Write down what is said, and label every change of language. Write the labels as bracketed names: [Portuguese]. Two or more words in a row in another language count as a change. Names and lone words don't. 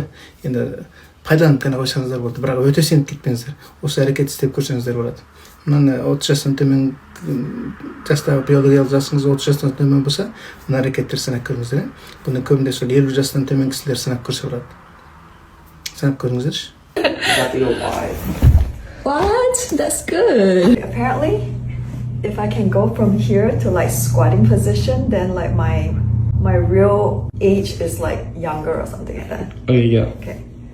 [Kazakh] Енді пайдаланып қана қойсаңыздар болады, бірақ өте сеніп кетпеңіздер. Осы әрекет істеп көрсеңіздер болады. Мынаны 30 жастан төмен жастағы биологиялық жасыңыз 30 жастан төмен болса, мына әрекеттер сынап көріңіздер. Бұны көбінде сол 50 жастан төмен кісілер сынап көрсе болады. Сынап көріңіздерші. [English] What? That's good. Apparently, if I can go from here to like squatting position, then like my real age is like younger or something like that. Oh, yeah. Okay.